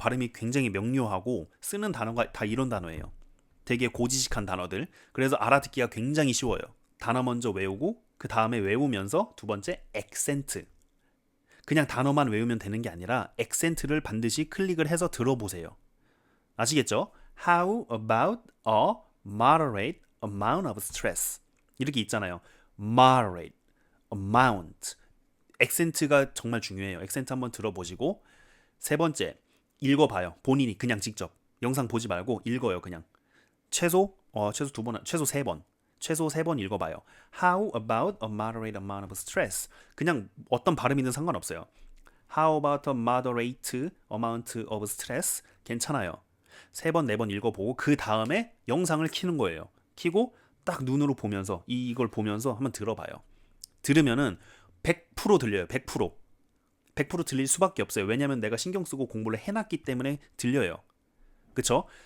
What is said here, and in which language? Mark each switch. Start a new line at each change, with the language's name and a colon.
Korean: 발음이 굉장히 명료하고 쓰는 단어가 다 이런 단어예요. 되게 고지식한 단어들. 그래서 알아듣기가 굉장히 쉬워요. 단어 먼저 외우고 그 다음에 외우면서 두 번째 액센트. 그냥 단어만 외우면 되는 게 아니라 액센트를 반드시 클릭을 해서 들어보세요. 아시겠죠?
English: How about a moderate amount of stress?
Korean: 이렇게 있잖아요. moderate, amount. 액센트가 정말 중요해요. 액센트 한번 들어보시고 세 번째, 읽어봐요. 본인이 그냥 직접 영상 보지 말고 읽어요. 그냥 최소 2번, 최소 3번. 최소 3번 읽어봐요.
English: How about a moderate amount of stress?
Korean: 그냥 어떤 발음이든 상관없어요.
English: How about a moderate amount of stress?
Korean: 괜찮아요. 3번, 4번 읽어보고 그 다음에 영상을 켜는 거예요. 켜고 딱 눈으로 보면서 이걸 보면서 한번 들어봐요. 들으면은 100% 들려요. 100%. 100% 들릴 수밖에 없어요. 왜냐하면 내가 신경 쓰고 공부를 해놨기 때문에 들려요. 그쵸?